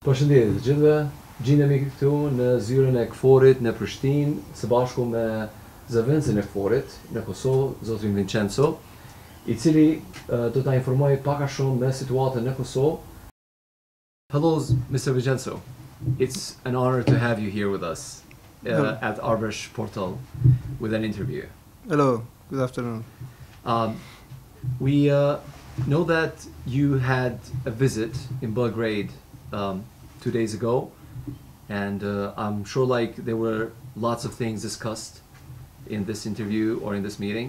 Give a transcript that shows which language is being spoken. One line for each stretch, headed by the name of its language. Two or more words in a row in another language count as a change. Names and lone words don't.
Albanian: Përshëndetje të gjithëve, gjendemi këtu në zyrën e Kfor-it në Prishtinë, së bashku me zëdhënësin e Kfor-it në Kosovë, zotin Vincenzo, I cili do ta informoj pak a shumë me situatën në Kosovë.
English: Hello, Mr. Vincenzo. It's an honor to have you here with us at Arbresh portal with an interview. Hello, good afternoon. We know that you had a visit in Belgrade 2 days ago, and I'm sure there were lots of things discussed in this interview or in this meeting.